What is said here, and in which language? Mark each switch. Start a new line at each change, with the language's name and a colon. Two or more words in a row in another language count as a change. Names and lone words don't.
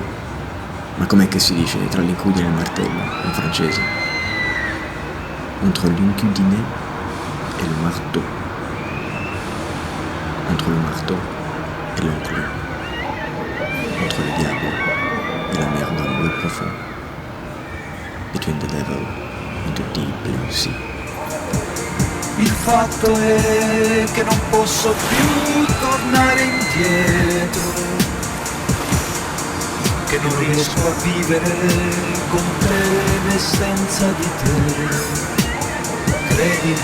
Italian: Ma com'è che si dice tra l'incudine e il martello in francese?
French: Entre l'incudine et le marteau. Entre le marteau et l'enclume. Entre le diable et la mer d'un bleu profond.
English: Between the devil and the deep blue sea.
Italian: Il fatto è che non posso più tornare indietro, che non riesco a vivere con te e senza di te.